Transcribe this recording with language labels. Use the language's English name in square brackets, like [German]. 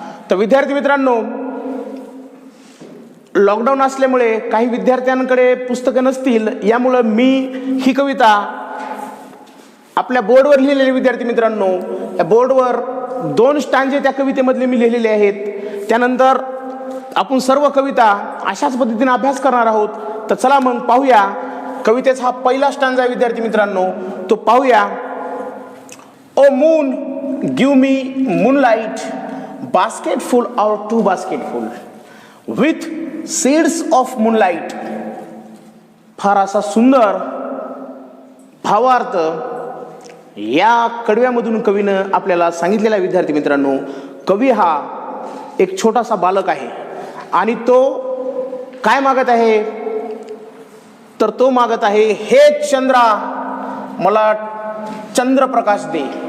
[Marathi] तर विद्यार्थी मित्रांनो, लॉकडाऊन असल्यामुळे काही विद्यार्थ्यांकडे पुस्तकं नसतील, यामुळं मी ही कविता आपल्या बोर्डवर लिहिलेली. विद्यार्थी मित्रांनो, या बोर्डवर 2 स्टांजे त्या कवितेमधले मी लिहिलेले आहेत. त्यानंतर आपण सर्व कविता अशाच पद्धतीने अभ्यास करणार आहोत. तर चला मग पाहूया. कवितेचा हा पहिला स्टांजा आहे. विद्यार्थी मित्रांनो, तो पाहूया. [English] O moon give me moonlight, basket full और 2 basket full with seeds of moonlight. [Marathi] फार असा सुंदर भावार्थ या कडव्यामधून कवीनं आपल्याला सांगितलेला. विद्यार्थी मित्रांनो, कवी हा एक छोटासा बालक आहे आणि तो काय मागत आहे, तर तो मागत आहे, हे चंद्रा मला चंद्रप्रकाश दे.